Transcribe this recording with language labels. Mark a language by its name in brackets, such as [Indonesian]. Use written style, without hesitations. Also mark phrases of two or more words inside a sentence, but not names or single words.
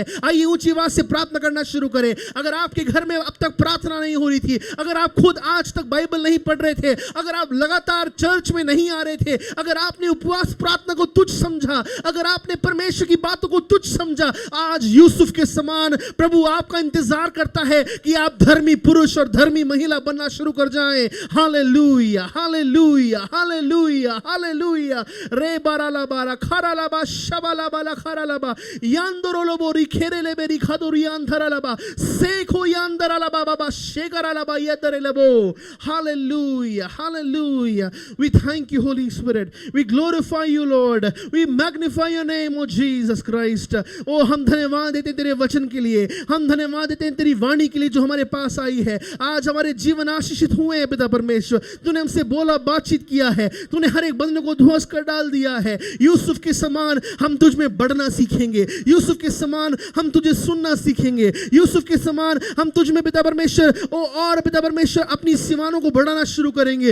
[Hindi] आइए ऊंची आवाज से प्रार्थना करना शुरू करें। अगर आपके घर में अब तक प्रार्थना नहीं हो रही थी, अगर आप खुद आज तक बाइबल नहीं पढ़ रहे थे, अगर आप लगातार चर्च में नहीं आ रहे थे, अगर आपने उपवास प्रार्थना को तुच्छ समझा, अगर आपने परमेश्वर की बातों को तुच्छ समझा, आज यूसुफ के समान प्रभु आपका इंतजार करता है कि आप धर्मी पुरुष और धर्मी महिला बनना शुरू कर जाएं। हालेलुया, हालेलुया, हालेलुया, हालेलुया। रे बारा laba la khara laba shaba laba la khara laba yandoro lobo rikhere lebe rikhadori andara laba sekho yandara laba baba shekara laba yadare labo. [English] Hallelujah, hallelujah. We thank you, Holy Spirit. We glorify you, Lord. We magnify your name, O Jesus Christ. [Hindi] ओ हम धन्यवाद देते हैं तेरे वचन के लिए, हम धन्यवाद देते हैं तेरी वाणी के लिए जो हमारे पास आई है। आज हमारे जीवन आशीषित हुए हैं पिता परमेश्वर। तूने हमसे बोला, बातचीत किया है, तूने हर एक बंधन को ध्वस्त कर डाल दिया है। यूसुफ के समान हम तुझ में बढ़ना सीखेंगे, यूसुफ के समान हम तुझे सुनना सीखेंगे, यूसुफ के समान हम तुझ में पिता परमेश्वर और पिता परमेश्वर अपनी सीमाओं को बढ़ाना शुरू करेंगे।